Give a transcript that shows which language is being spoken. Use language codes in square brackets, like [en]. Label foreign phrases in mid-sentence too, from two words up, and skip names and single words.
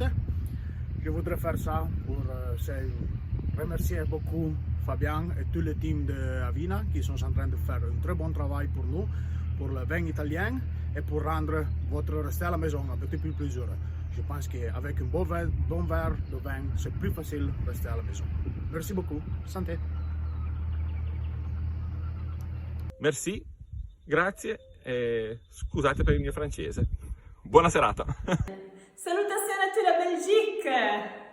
[fr] Je voudrais faire ça pour remercier beaucoup Fabien et tout le team de Avina qui sont en train de faire un très bon travail pour nous, pour le vin italien et pour rendre votre rester à la maison un petit peu plus heureux. Je pense qu'avec un bon verre de vin, c'est plus facile de rester à la maison. Merci beaucoup. Santé. Merci, [it] grazie e scusate per il mio francese. Buona serata. Salutazione a tutta la Belgique!